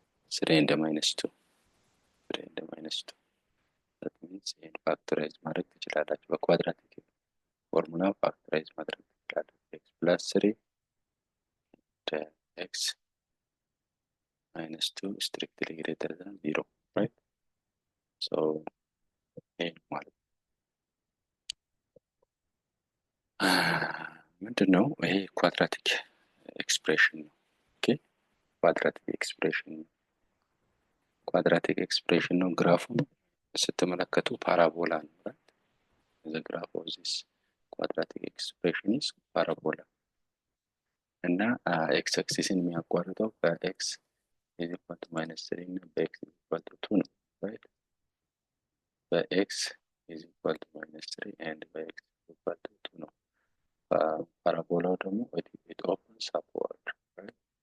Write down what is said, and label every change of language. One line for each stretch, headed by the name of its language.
English: 3 and minus 2. 3 and minus 2. That means in factorize
Amharic: ማድረግ ትችላላችሁ። በኳድራቲክ ፎርሙላ
English: factorize
Amharic: ማድረግ ትችላላችሁ።
English: x plus 3 and x minus 2 strictly greater than 0, right?
Amharic: So ማለት ምንድነው? ይሄ ኳድራቲክ ኤክስፕሬሽን ነው። ኦኬ ኳድራቲክ ኤክስፕሬሽን ነው። ኳድራቲክ ኤክስፕሬሽን ነው። ግራፉን ስትመለከቱ ፓራቦላ ነው
English: right? The graph of this quadratic expression is parabola
Amharic: እና x አክሲስን የሚያቋርጠው በx
English: is equal to minus 3 እና በx is equal to 2
Amharic: ነው
English: right? በx is equal to minus 3 and በx is equal to 2
Amharic: ነው። ፓራቦላው ደግሞ
English: it opens upward right?